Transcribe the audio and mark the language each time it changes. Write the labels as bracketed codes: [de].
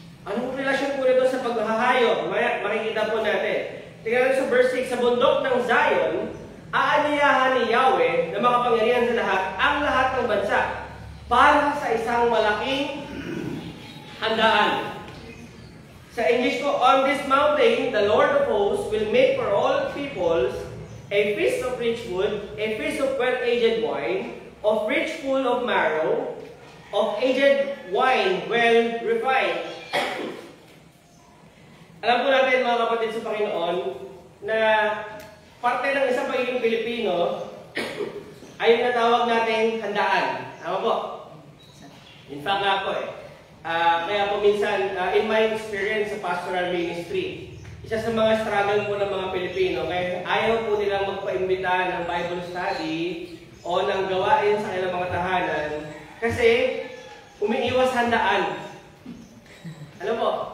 [tl] Anong relasyon po nito sa paghahayo? Makikita po natin. Tingnan natin sa verse 6, sa bundok ng Zion, aaniyahan ni Yahweh na makapangyarihan sa lahat, ang lahat ng bansa, para sa isang malaking handaan. Sa English ko, [en] on this mountain, the Lord of hosts will make for all peoples a feast of rich food, a feast of well-aged wine, of rich full of marrow, of aged wine well refined. [tl] Alam po natin mga kapatid sa Panginoon na parte ng isang pagiging Pilipino ay yung natawag nating handaan. Tama po? In fact nga po kaya po minsan, [en] in my experience [tl] sa pastoral ministry, isa sa mga struggle po ng mga Pilipino, kaya ayaw po nilang magpaimbita ng Bible study o ng gawain sa kanilang mga tahanan kasi umiiwas handaan. Ano po?